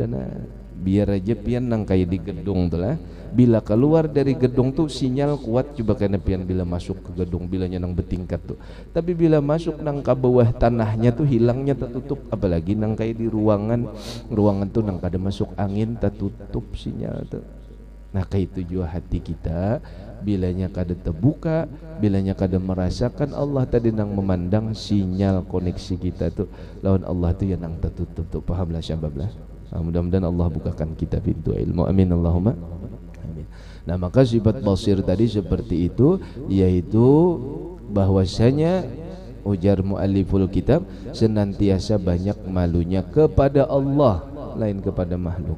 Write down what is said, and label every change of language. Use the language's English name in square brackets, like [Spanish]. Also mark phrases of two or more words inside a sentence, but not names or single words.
[Banjar] Nah biar aja pian nang kayak di gedung tuh lah, bila keluar dari gedung tuh sinyal kuat coba karena pian bila masuk ke gedung bilanya nang bertingkat tuh, tapi bila masuk nang ke bawah tanahnya tuh hilangnya tertutup, apalagi nang kayak di ruangan tuh nang kada masuk angin tertutup sinyal tuh. Nah kayak itu juga hati kita, bilanya kada terbuka, bilanya kada merasakan Allah tadi nang memandang sinyal koneksi kita tuh lawan Allah tuh yang nang tertutup tuh. Pahamlah syabab lah. Mudah-mudahan Allah bukakan kita pintu ilmu, [Arabic] آمين اللهم آمين. [Banjar] Nah maka sifat basir tadi seperti itu, yaitu bahwasanya ujar [Arabic] مؤلف الكتاب [Banjar] senantiasa banyak malunya kepada Allah lain kepada makhluk.